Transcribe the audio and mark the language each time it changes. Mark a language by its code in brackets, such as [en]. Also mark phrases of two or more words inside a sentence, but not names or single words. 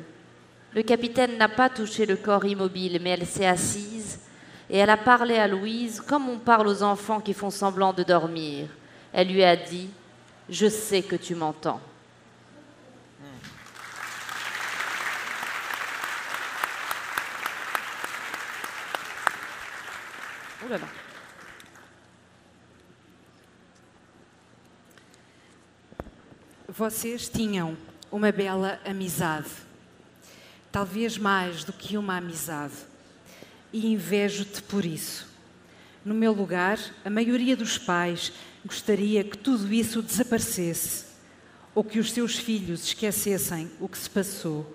[fr] Le capitaine n'a pas touché le corps immobile, mais elle s'est assise et elle a parlé à Louise comme on parle aux enfants qui font semblant de dormir. Elle lui a dit « Je sais que tu m'entends ». Oh là là. [pt] Vocês tinham uma bela amizade, talvez mais do que uma amizade, e invejo-te por isso. No meu lugar, a maioria dos pais gostaria que tudo isso desaparecesse, ou que os seus filhos esquecessem o que se passou.